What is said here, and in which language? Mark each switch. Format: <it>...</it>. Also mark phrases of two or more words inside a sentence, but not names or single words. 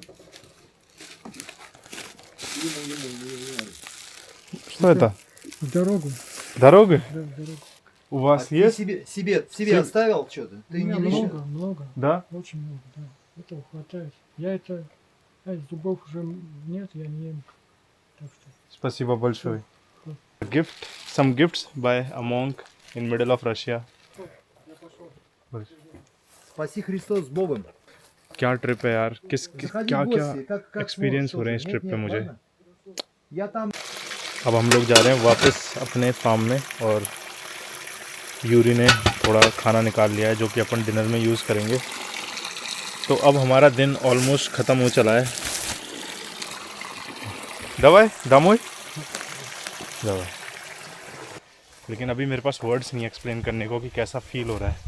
<ru>Что это? В дорогу. Дорога? Да, в дорогу. У вас Ты есть? себе оставил что-то? У Ты меня не лишний? много, Да? очень много, да. Этого хватает. Я зубов уже нет, я не ем. Так что Спасибо большое.</ru> <en>Gift, some gifts by a monk in middle of Russia.</en> <ru>Спаси Христос с Богом.</ru> <hi>क्या ट्रिप है यार</hi> <ru>Заходи</ru> <hi>क्या</hi> <ru>в</ru> <hi>क्या</hi> <ru>гости, как</ru> <hi>experience</hi> <ru>сможешь</ru> <hi>हो रहे हैं इस</hi> <ru>тоже.</ru> <hi>trip पे मुझे।</hi> <ru>ладно? Я там</ru> <hi>अब हम लोग जा रहे हैं वापस अपने फार्म में और यूरी ने थोड़ा खाना निकाल लिया है जो कि अपन डिनर में यूज़ करेंगे। तो अब हमारा दिन ऑलमोस्ट ख़त्म हो चला है।</hi> <ru>давай домой давай,</ru> <hi>लेकिन अभी मेरे पास वर्ड्स नहीं एक्सप्लेन करने को कि कैसा फील हो रहा है।</hi>